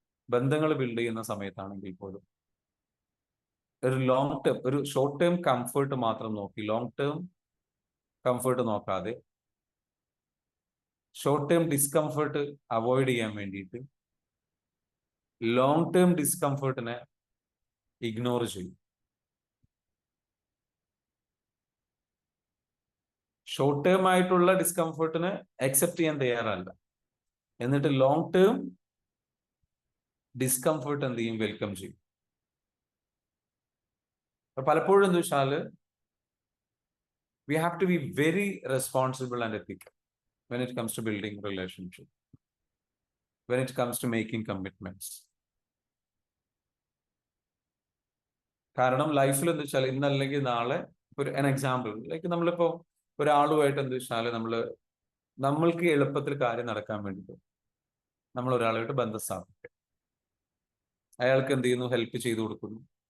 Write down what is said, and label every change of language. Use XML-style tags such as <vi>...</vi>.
<ml>ബന്ധങ്ങൾ ബിൽഡ് ചെയ്യുന്ന സമയത്താണെങ്കിൽ പോലും ഒരു ലോങ് ടേം, ഒരു ഷോർട്ട് ടേം കംഫർട്ട് മാത്രം നോക്കി ലോങ് ടേം കംഫർട്ട് നോക്കാതെ ഷോർട്ട് ടേം ഡിസ്കംഫർട്ട് അവോയ്ഡ് ചെയ്യാൻ വേണ്ടിയിട്ട് ലോങ് ടേം ഡിസ്കംഫർട്ടിനെ ഇഗ്നോർ ചെയ്യും. ഷോർട്ട് ടേം ആയിട്ടുള്ള ഡിസ്കംഫർട്ടിനെ അക്സെപ്റ്റ് ചെയ്യാൻ തയ്യാറല്ല. എന്നിട്ട് ലോങ് ടേം ഡിസ്കംഫർട്ട് എന്ത് ചെയ്യും? വെൽക്കം ചെയ്യും. പലപ്പോഴും എന്താ വെച്ചാല്</ml> <en>we have to be very responsible and ethical when it comes to building relationship, when it comes to making commitments.</en> <ml>കാരണം ലൈഫിൽ എന്താ വെച്ചാൽ ഇന്നല്ലെങ്കിൽ നാളെ ഒരു എക്സാമ്പിൾ ലൈക്ക് നമ്മളിപ്പോ ഒരാളുമായിട്ട് എന്താ വെച്ചാൽ നമ്മൾക്ക് എളുപ്പത്തിൽ കാര്യം നടക്കാൻ വേണ്ടിയിട്ട് നമ്മൾ ഒരാളായിട്ട് ബന്ധം സ്ഥാപിക്കുക. അയാൾക്ക് എന്ത് ചെയ്യുന്നു? ഹെൽപ്പ് ചെയ്തു കൊടുക്കുന്നു.</ml>